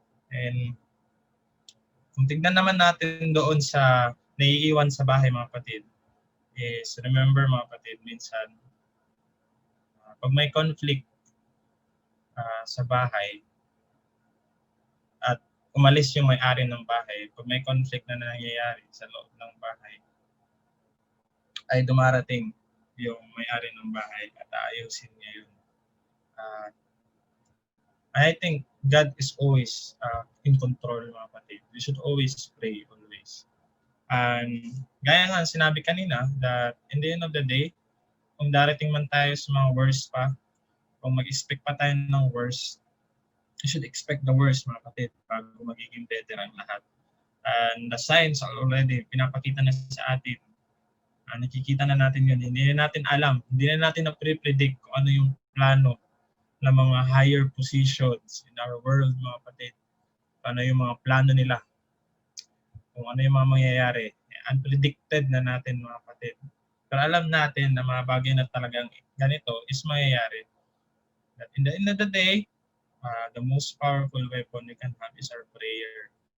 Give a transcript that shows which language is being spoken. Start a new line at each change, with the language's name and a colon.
Filipino: And kung tignan naman natin doon sa naiiwan sa bahay, mga kapatid, is remember, mga kapatid, minsan, pag may conflict sa bahay, at umalis yung may-ari ng bahay, pag may conflict na nangyayari sa loob ng bahay, ay dumarating yung may-ari ng bahay at aayusin niya yun.
English: I think God is always in control,
Filipino: mga kapatid.
English: We should always pray, always.
Filipino: And gaya nga sinabi kanina,
English: that in the end of the day,
Filipino: kung darating man tayo sa mga worst pa, kung mag-expect pa tayo ng worst,
English: you should expect the worst,
Filipino: mga kapatid, bago magiging better ang lahat.
English: And the signs are already
Filipino: pinapakita na sa atin. Nakikita na natin yun. Hindi na natin alam. Hindi na natin na-predict kung ano yung plano ng mga
English: higher positions in our world,
Filipino: mga kapatid. Ano yung mga plano nila. Kung ano yung mga mangyayari. Unpredicted na natin, mga kapatid. Pero alam natin na mga bagay na talagang ganito is mangyayari.
English: That in the end of the day, the most powerful weapon we can have is our prayer.